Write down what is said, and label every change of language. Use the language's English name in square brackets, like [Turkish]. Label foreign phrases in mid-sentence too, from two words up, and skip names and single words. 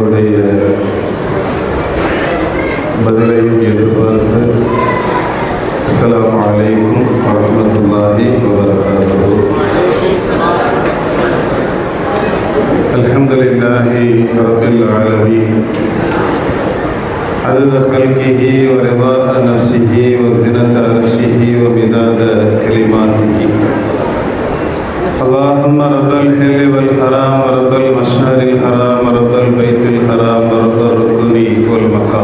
[Tamil] உங்களுடைய பதிலையும் எதிர்பார்த்து [Arabic] السلام عليكم ورحمة الله وبركاته. الحمد لله رب العالمين عدد خلقه ورضاء نفسه وزنة عرشه ومداد كلماته. اللهم رب الحل والحرام ورب المشعر الحرام ورب البيت الحرام ورب الركن والمقام.